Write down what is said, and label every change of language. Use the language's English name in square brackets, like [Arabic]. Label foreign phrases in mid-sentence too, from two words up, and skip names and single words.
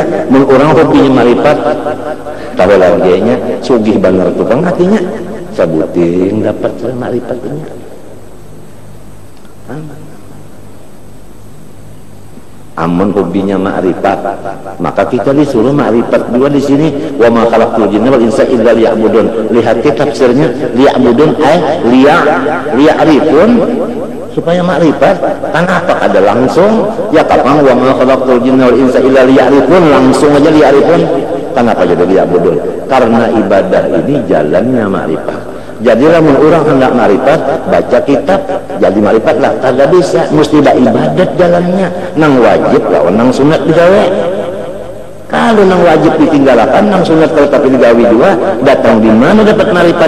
[Banjar] Orang hobinya ma'rifat tahu laginya sugih bener tukang hatinya sabuting dapat ma'rifatnya. Amun hobinya ma'rifat, maka kita disuruh ma'rifat juga di sini. [Arabic] Wa ma khalaqtul jinna wal insa illa liya'budun. [Banjar] Lihat tafsirnya, [Arabic] liya'budun liya'rifun, [Banjar] supaya ma'rifat. Kenapa ada langsung? Ya kapan [Arabic] wa ma khalaqtul jinna wal insa illa liya'rifun, [Banjar] langsung aja liya'rifun. Kenapa jadi liya'budun? Karena ibadah ini jalannya ma'rifat. Jadi lamun orang hendak ma'rifat, baca kitab, jadi ma'rifat lah. Kagak bisa, mesti ada ibadat jalannya. Nang wajib lah, nang sunat digawe. Kalau nang wajib ditinggalkan, nang sunat kalau tapi digawe juga, datang di mana dapat ma'rifat?